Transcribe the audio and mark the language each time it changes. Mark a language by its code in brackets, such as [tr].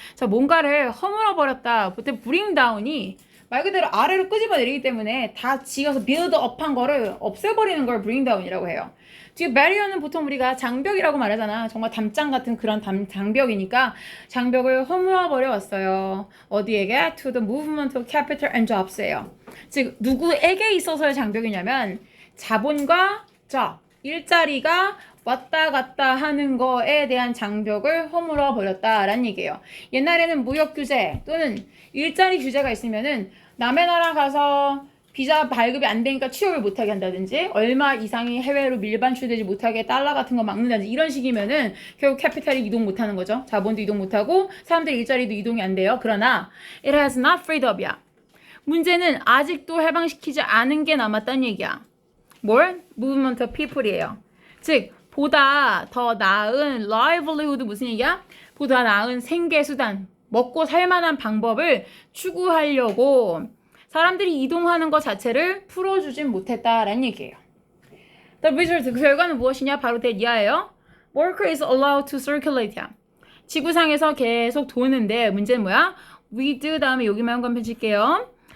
[ko] 자, 뭔가를 허물어 버렸다. 보통 [en] bring down [ko] 이 말 그대로 아래로 끄집어 내리기 때문에 다 지어서 [en] build up [ko] 한 거를 없애버리는 걸 bring down이라고 해요. 지금 barrier는 보통 우리가 장벽이라고 말하잖아. 정말 담장 같은 그런 장벽이니까 장벽을 허물어 버려 왔어요. 어디에게? [en] To the movement of capital and jobs예요. [ko] 즉 누구에게 있어서의 장벽이냐면 자본과 job, 일자리가 왔다 갔다 하는 거에 대한 장벽을 허물어 버렸다라는 얘기예요. 옛날에는 무역 규제 또는 일자리 규제가 있으면은 남의 나라 가서 비자 발급이 안 되니까 취업을 못하게 한다든지 얼마 이상이 해외로 밀반출되지 못하게 달러 같은 거 막는다든지 이런 식이면은 결국 캐피탈이 이동 못하는 거죠. 자본도 이동 못하고 사람들 일자리도 이동이 안 돼요. [en] 그러나 it has not freed up이야. [ko] 문제는 아직도 해방시키지 않은 게 남았다는 얘기야. 뭘? [en] movement of people이에요. [ko] 즉 보다 더 나은 livelihood 무슨 얘기야? 보다 나은 생계수단 먹고 살만한 방법을 추구하려고 사람들이 이동하는 것 자체를 풀어주진 못했다라는 얘기예요. [en] The result, [ko] 그 결과는 무엇이냐? 바로 대이하예요. [en] Worker is allowed to circulate. [ko] 지구상에서 계속 도는데 문제는 뭐야? with 다음에 여기만 한번 펼칠게요.